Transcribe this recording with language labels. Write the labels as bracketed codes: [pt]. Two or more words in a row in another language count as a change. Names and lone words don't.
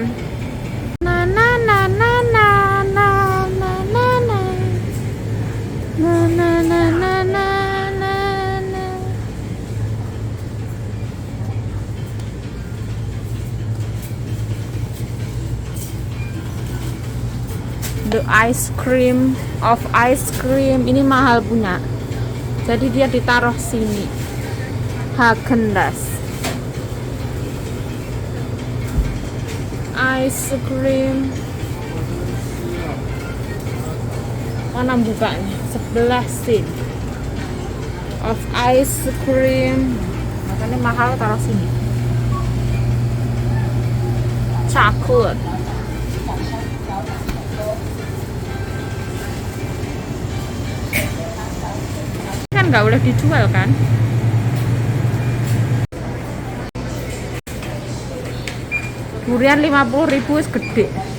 [en] Na na na na na na na na na na na na na na na. The ice cream of ice cream [id] ini mahal punya, jadi dia ditaruh sini. [en] Häagen-Dazs ice cream. [id] Mana bukanya? [en] 11 sen of ice cream, [id] makanya mahal, taruh sini. [en] Chocolate. [id] Kan nggak boleh dijual kan? Durian 50.000 gede.